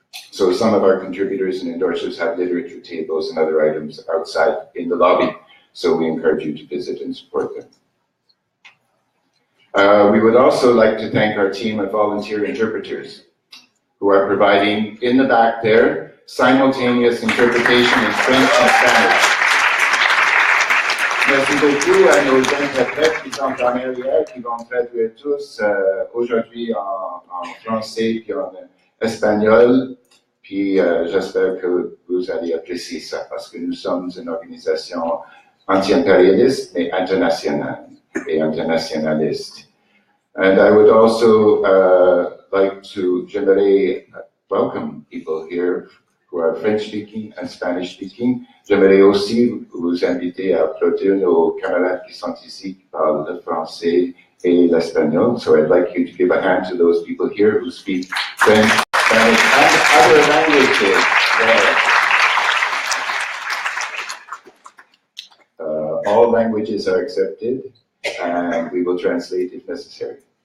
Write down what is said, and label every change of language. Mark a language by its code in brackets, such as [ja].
[en] So some of our contributors and endorsers have literature tables and other items outside in the lobby, so we encourage you to visit and support them. We would also like to thank our team of volunteer interpreters who are providing, in the back there, simultaneous interpretation in French and Spanish. [fr] Merci beaucoup à nos interprètes qui sont en arrière, qui vont traduire tous aujourd'hui en français puis en espagnol. Puis j'espère que vous allez apprécier ça parce que nous sommes une organisation anti-impérialiste mais internationale et internationaliste. [en] And I would also like to generally welcome people here who are French-speaking and Spanish-speaking. [fr] J'aimerais aussi vous inviter à applaudir nos camarades qui sont ici, qui parlent le français et l'espagnol. [en] So I'd like you to give a hand to those people here who speak French, Spanish, and other languages. All languages are accepted, and we will translate if necessary.